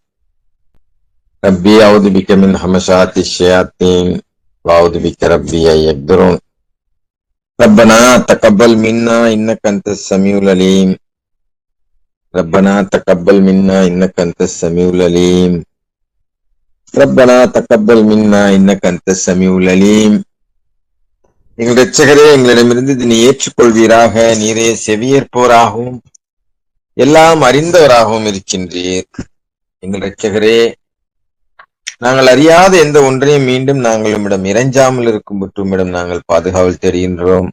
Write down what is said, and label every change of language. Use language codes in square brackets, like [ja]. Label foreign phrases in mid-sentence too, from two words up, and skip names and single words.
[ar] رب أعوذ بك من همزات الشياطين وأعوذ بك رب يحضرون. ربنا تقبل منا إنك أنت السميع العليم. ربنا تقبل منا إنك أنت السميع العليم. ربنا تقبل منا إنك أنت السميع العليم. [ta] எங்கள் இரட்சகரே, எங்களிடமிருந்து இதனை ஏற்றுக்கொள்வீராக. நீரே செவியேற்போராகவும் எல்லாம் அறிந்தவராகவும் இருக்கின்றீர். எங்கள் இரட்சகரே, நாங்கள் அறியாத எந்த ஒன்றையும் மீண்டும் நாங்கள் உம்மிடம் இறைஞ்சாமல் இருக்கும் பற்றுமிடம் நாங்கள் பாதுகாவல் தெரிகின்றோம்.